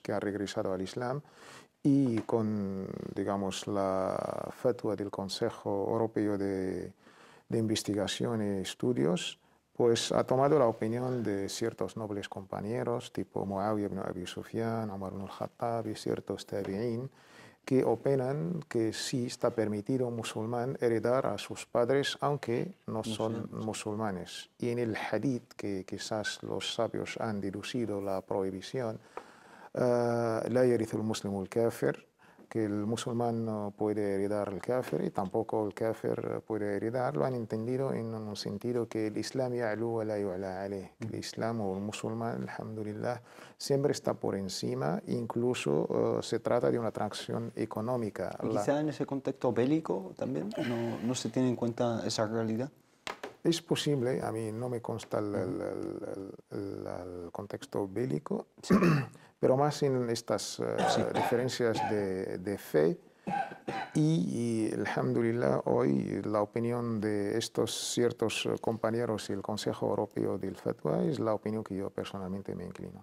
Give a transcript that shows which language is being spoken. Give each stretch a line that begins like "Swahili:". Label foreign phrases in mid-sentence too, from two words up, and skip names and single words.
Spanish: que han regresado al Islam y con, digamos, la fatwa del Consejo Europeo de Investigación y Estudios, pues ha tomado la opinión de ciertos nobles compañeros, tipo Muawiyah ibn Abi Sufyan, Umar ibn al-Khattab y ciertos tabi'in, que opinan que sí está permitido a un musulmán heredar a sus padres, aunque no son musulmanes. Y en el hadith, que quizás los sabios han deducido la prohibición,
Arabic: لا يرث المسلم الكافر,
Spanish: que el musulmán no puede heredar al kafir y tampoco el kafir puede heredar, lo han entendido en un sentido que el Islam
Arabic: يعلو ولا يعلى عليه,
Spanish: que el Islam o el musulmán, alhamdulillah, siempre está por encima, incluso se trata de una atracción económica. Y quizá en ese contexto bélico también no se tiene en cuenta esa realidad. Es posible, a mí no me consta el contexto bélico, pero más en estas diferencias de fe y, alhamdulillah, hoy la opinión de estos ciertos compañeros y el Consejo Europeo del Fatwa es la opinión que yo personalmente me inclino.